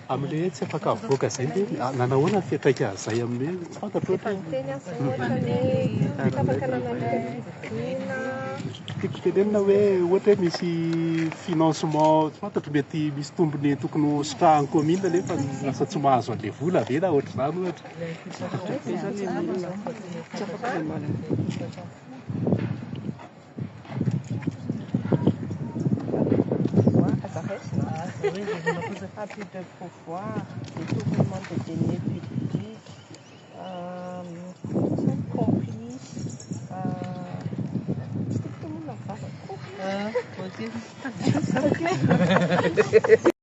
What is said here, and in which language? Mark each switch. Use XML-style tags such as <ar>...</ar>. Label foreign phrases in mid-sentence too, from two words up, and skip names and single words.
<mg>Amin'ilay tsy afaka avoaka zay dia nanahoana ny fiantraika zay amin'ny tsy fantatro tiako tenenina hoe ohatra hoe misy financement tsy fantatro mety misy tombony tokony hosotrahan'ny commune nefa lasa tsy mahazo an'ilay vola ve na ohatr'izany ohatra.</mg> <fr>Abus de pouvoir, détournement de deniers publics, complice, c'est tout le monde en parle.</fr>